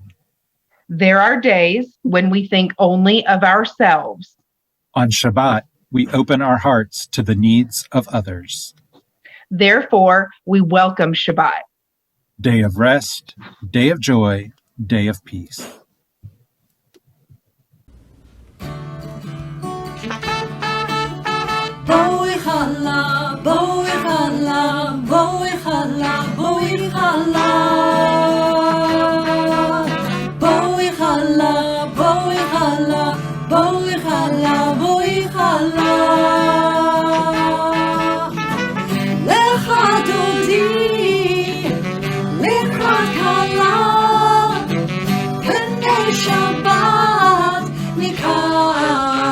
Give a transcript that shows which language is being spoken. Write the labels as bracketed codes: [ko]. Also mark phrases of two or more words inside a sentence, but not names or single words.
[en] There are days when we think only of ourselves. On Shabbat, we open our hearts to the needs of others. Therefore, we welcome Shabbat. Day of rest, day of joy, day of peace. [he] בואי כלה, בואי כלה, בואי כלה, בואי כלה. בואי כלה, בואי כלה, בואי כלה, בואי כלה. לכה דודי, לכה כלה, פני שבת נקבלה.